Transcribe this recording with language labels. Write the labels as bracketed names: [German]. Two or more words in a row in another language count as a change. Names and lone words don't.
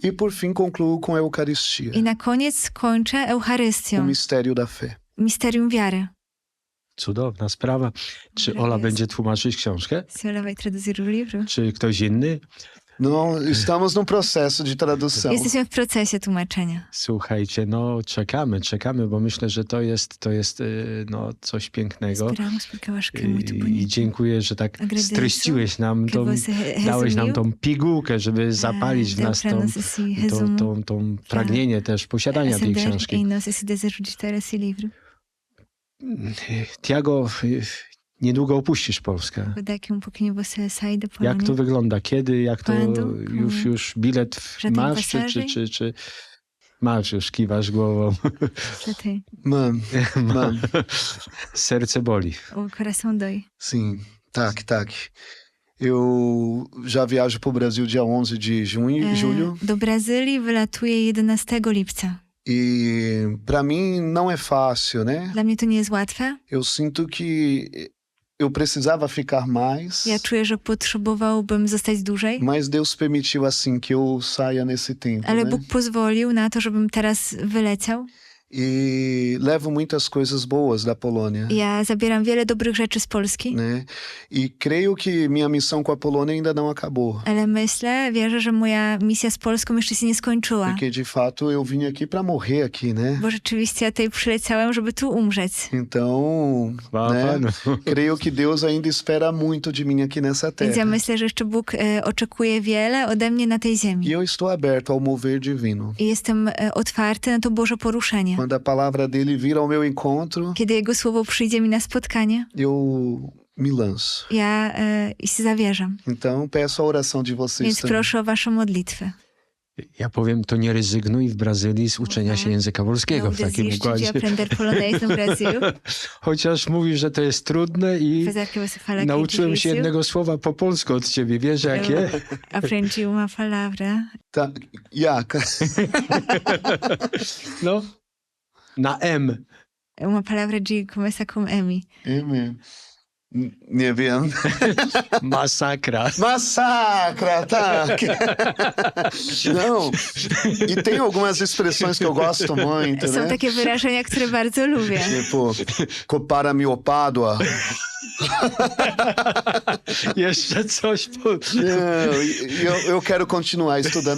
[Portuguese] E por fim concluo com a Eucaristia, [Polish] I na koniec kończę [Portuguese] o [Polish] Eucharystią, [Portuguese] mistério da fé. [Polish] misterium wiary. Cudowna sprawa. Czy Dobra, Ola jest. będzie tłumaczyć książkę? [Portuguese] Se ela vai traduzir o livro? [Polish] Czy ktoś inny? [Portuguese] Não, estamos num processo de tradução. [Polish] Jesteśmy w procesie tłumaczenia. Słuchajcie, no czekamy, bo myślę, że to jest no, coś pięknego. [Portuguese] Esperamos porque eu acho que é muito [Polish] I [Portuguese] bonito. [Polish] dziękuję, że tak [Portuguese] Agradeço [Polish] streściłeś nam [Portuguese] que [Polish] tą, [Portuguese] você [Polish] dałeś nam [Portuguese] resumiu. [Polish] tą pigułkę, żeby zapalić w [Portuguese] Deu nas pra nós esse resumo, [Polish] tą pragnienie też posiadania tej [Portuguese] acender [Polish] książki. [Portuguese] em nós esse desejo de ter esse livro. [Polish] Tiago, niedługo opuścisz Polskę. [Portuguese] Daqui pouquinho você sai da [Polish] Jak to [Portuguese] Polônia. [Polish] wygląda? Kiedy? Jak to [Portuguese] Quando? [Polish] już bilet [Portuguese] Że tem [Polish] masz? [Portuguese] passagem? [Polish] Czy masz już, kiwasz głową? [Portuguese] Já tem. [Polish] Mam. Serce boli. [Portuguese] O coração dói. Sim, tak. Eu já viajo para o Brasil dia 11 de julho. [Polish] Do Brazylii wylatuje 11 lipca. [Portuguese] E para mim não é fácil, né? [Polish] Dla mnie to nie jest łatwe. [Portuguese] Eu sinto que eu precisava ficar mais, [Polish] Ja czuję, że potrzebowałbym zostać dłużej, [Portuguese] mas Deus permitiu assim que eu saia nesse tempo, [Polish] ale [Portuguese] né? [Polish] Bóg pozwolił na to, żebym teraz wyleciał. [Portuguese] E levo muitas coisas boas da Polônia, [Polish] Ja zabieram wiele dobrych rzeczy z Polski, [Portuguese] né? E creio que minha missão com a Polônia ainda não acabou, [Polish] ale wierzę, że moja misja z Polską jeszcze się nie skończyła. [Portuguese] porque de fato eu vim aqui para morrer aqui, né? [Polish] Bo rzeczywiście ja tutaj przyleciałem, żeby tu umrzeć. [Portuguese] Então, [Polish] Chwała [Portuguese] né? [Polish] Panu. [Portuguese] Creio que Deus ainda espera muito de mim aqui nessa [Polish] Więc ja [Portuguese] terra. [Polish] myślę, że jeszcze Bóg oczekuje wiele ode mnie na tej ziemi. [Portuguese] E eu estou aberto ao mover divino. [Polish] I jestem otwarty na to Boże poruszenie. [Portuguese] Quando a palavra dele vir ao meu encontro, [Polish] Kiedy Jego słowo przyjdzie mi na spotkanie, [Portuguese] eu me lanço. [Polish] ja i się zawierzam. [Portuguese] Então, peço a oração de vocês [Polish] Więc [Portuguese] também. [Polish] proszę o waszą modlitwę. Ja powiem, to nie rezygnuj w Brazylii z uczenia się języka polskiego [Portuguese] Não [Polish] w takim [Portuguese] desiste de [Polish] układzie. [Portuguese] aprender polonês no Brasil. [Polish] Chociaż mówisz, że to jest trudne i [Portuguese] Apesar que você fala que é [Polish] nauczyłem się [Portuguese] difícil, [Polish] jednego słowa po polsku od ciebie. Wiesz jakie? [Portuguese] eu aprendi uma palavra. Tá, Iaca. [Polish] No, na M. [Portuguese] Uma palavra de começar com M. É mesmo. [Polish] Nie wiem. Masakra. [Portuguese] Massacra, tá. Não. E tem algumas expressões que eu gosto muito, [Polish] Są [Portuguese] né? [Polish] takie wyrażenia, które bardzo lubię. [Portuguese] Tipo, [Polish] copara mi opadua. Jeszcze coś. [Portuguese] Eu quero continuar estudando